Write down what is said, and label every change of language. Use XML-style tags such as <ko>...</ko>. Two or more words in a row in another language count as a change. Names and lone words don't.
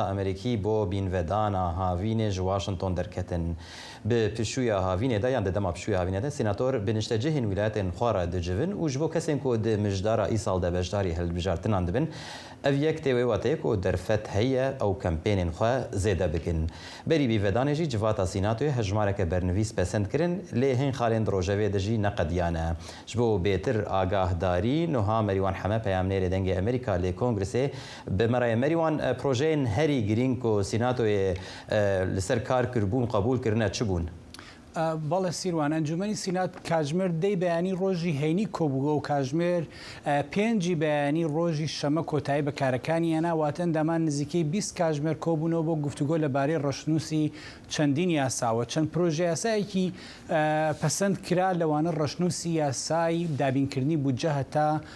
<ku>ئەمریکی بۆ بینڤێدانا هاوینێژ واشنگتۆن دەرکەتن بە پشوویە هاوینێدا یان دەدەما پشووی هاوینێدا سیناتۆر بنیشتەجێهین ویلایەتên خۆرە دەجڤن و ji bo kesên ku di mijdara îsal de beşdarî hilbijartinan dibin ev yek têwê watê ku derfet heye ew kempênên xwe zêde bikin. Berî bîvedanê jî civata sînatoyê hejmareke bernivîs pesend kirin lê hên xalên di rojevê de jî neqediyane. Ji bo bêtir agahdarî niha Merîwan Heme peyamnêrê dengê Amerîka lê Kongresê bi meraya Merîwan projeyên herî girîng ku sînatoyê li ser kar kirbûn qebûl kirine çi bûn؟</ku> <ckb>بەڵێ سیروان ئەنجومەنی سینات کاژمێر دەی بەیانی ڕۆژی هەینی کۆبووە و کاژمێر پێنجی بەیانی ڕۆژی شەمە کۆتایی بەکارەکانی هێناواتە ئەندامان نزیکەی 20 کاژمێر کۆبوونەوە بۆ گفتوگۆ لەبارەی ڕەشنووسی چەندین یاساوە چەند پرۆژه یاسایەکی پەسەند کرا لەوانە ڕەشنووسی یاسای دابینکردنی بودجە هەتا</ckb>